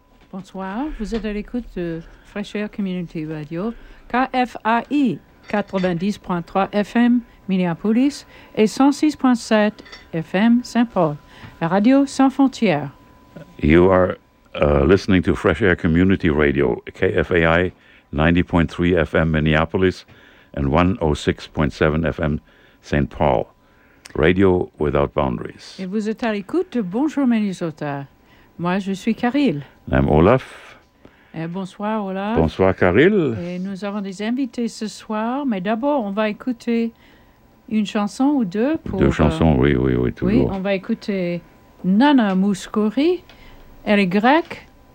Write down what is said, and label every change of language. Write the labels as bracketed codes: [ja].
[fr] Bonsoir, vous êtes à l'écoute de Fraîcheur Community Radio, KFAI 90.3 FM Minneapolis et 106.7 FM Saint-Paul, la radio sans frontières. [en] You are listening to Fresh Air Community Radio, KFAI 90.3 FM Minneapolis and 106.7 FM Saint Paul, radio without boundaries. [fr] Et vous êtes à l'écoute de Bonjour Minnesota. Moi, je suis Caril. [en] I'm Olaf. [fr] Et bonsoir, Olaf. Bonsoir, Caril. Et nous avons des invités ce soir, mais d'abord, on va écouter une chanson ou deux. Pour deux chansons, oui, toujours. Oui, on va écouter Nana Mouskouri. Elle est grecque.